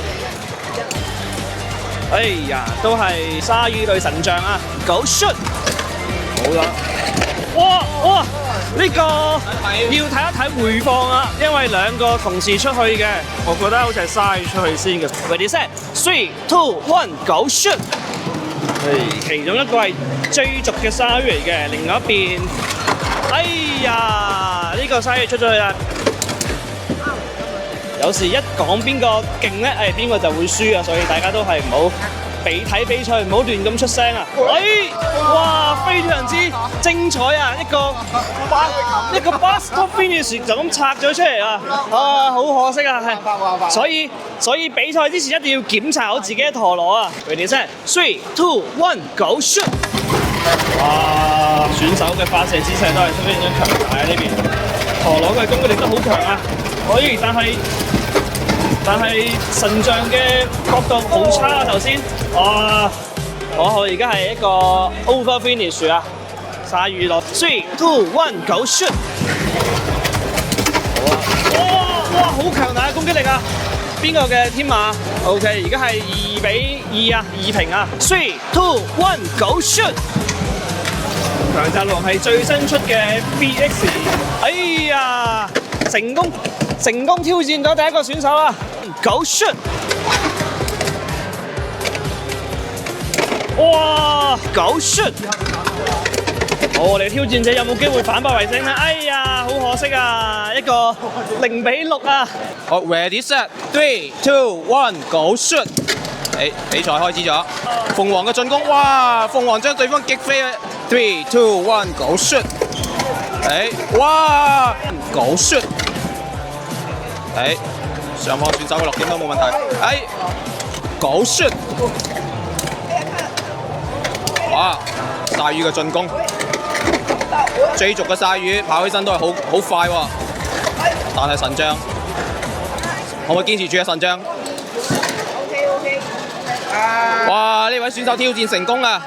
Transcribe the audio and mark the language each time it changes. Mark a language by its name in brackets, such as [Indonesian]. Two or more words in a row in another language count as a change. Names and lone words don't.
[Cantonese] 哎呀，都係鯊魚對神像啊 ， [English] Go shoot！ [Cantonese] 好啦，哇，呢個要睇一睇回放啊，因為兩個同時出去嘅，我覺得好似係鯊魚出去先嘅。 [English] Ready set， [Cantonese] 3、2、1 ， [English] Go shoot！ [Cantonese] 其中一個係追逐嘅鯊魚嚟嘅，另外一邊，哎呀，呢個鯊魚出咗去啦。有時一講邊個勁咧，邊個就會輸啊，所以大家都係唔好睇比賽，唔好亂咁出聲啊！哇，非常之精彩啊！一個 [English] bust finish [Cantonese] 就咁拆咗出嚟啊！好可惜啊，係，所以比賽之前一定要檢查好自己嘅陀螺啊 ！ [English] Ready set， [Cantonese] 3、2、1 [English] Go shoot！ [Cantonese] 哇，選手嘅發射姿勢都係非常之強大啊！呢邊陀螺嘅攻擊力都好強啊！但係神像嘅角度好差啊！頭先，哇！我而家係一個 [English] over finish [Cantonese] 啊！鯊魚落3、2、1 [English] Go shoot！ [Cantonese] 哇！好強大嘅攻擊力啊！邊個嘅天馬 ？OK， 而家係2-2啊，2平啊！3、2、1 [English] Go shoot！ [Cantonese] 強澤龍係最新出嘅 BX， 哎呀，成功挑戰咗第一個選手啦 ！ [English] Go shoot！哇 ！Go shoot！ [Cantonese] 好，我哋挑戰者有冇機會反敗為勝咧？哎呀，好可惜啊！一個0-6啊！好 ， [English] ready set， [Cantonese] 3、2、1 [English] Go shoot！ [Cantonese] 比賽開始咗，鳳凰嘅進攻，哇！鳳凰將對方擊飛，3、2、1 [English] Go shoot！ [Cantonese] 哇 ！ [English] Go shoot！ [Cantonese] 上方選手嘅落點都冇問題。 [English] Go shoot！ [Cantonese] 哇！鯊魚嘅進攻，追逐嘅鯊魚跑起身都係好快喎。但係神將可唔可以堅持住啊？神將？哇！呢位選手挑戰成功啊！